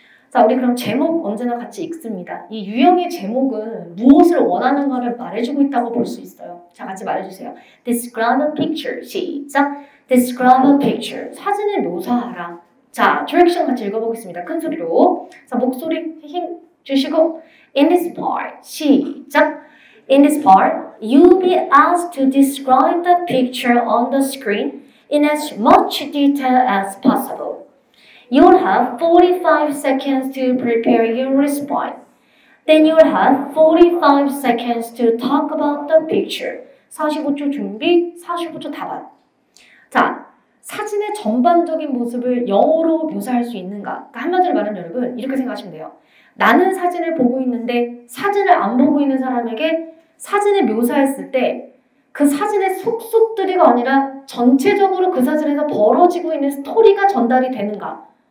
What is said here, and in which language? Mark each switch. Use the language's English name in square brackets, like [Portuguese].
[Korean] 자, 우리 그럼 제목 언제나 같이 읽습니다. 이 유형의 제목은 무엇을 원하는가를 말해주고 있다고 볼 수 있어요. 자, 같이 말해주세요. [English] Describe a picture. [Korean] 시작. [English] Describe a picture. [Korean] 사진을 묘사하라. 자, direction 같이 읽어보겠습니다. 큰 소리로. 자, 목소리 힘 주시고 [English] In this part. [Korean] 시작. [English] In this part, you'll be asked to describe the picture on the screen in as much detail as possible. You'll have 45 seconds to prepare your response. Then you'll have 45 seconds to talk about the picture. [Korean] 45초 준비, 45초 답안. 자, 사진의 전반적인 모습을 영어로 묘사할 수 있는가? 그러니까 한마디로 말하면 여러분 이렇게 생각하시면 돼요. 나는 사진을 보고 있는데 사진을 안 보고 있는 사람에게 사진을 묘사했을 때 그 사진의 속속들이가 아니라 전체적으로 그 사진에서 벌어지고 있는 스토리가 전달이 되는가?